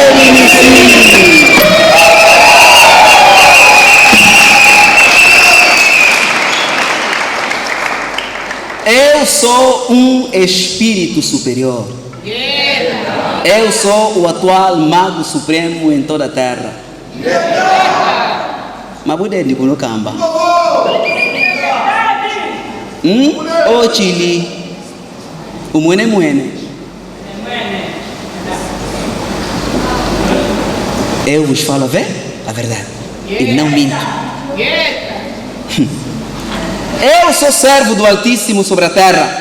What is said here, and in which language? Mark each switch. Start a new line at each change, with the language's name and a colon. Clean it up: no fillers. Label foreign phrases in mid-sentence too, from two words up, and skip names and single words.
Portuguese: Eu sou um espírito superior. Eu sou o atual mago supremo em toda a terra.
Kongo: Mabudeni kuno kamba.
Portuguese: O Chile. O mwene. Eu vos falo a verdade. E não minto. Eu sou servo do Altíssimo sobre a terra.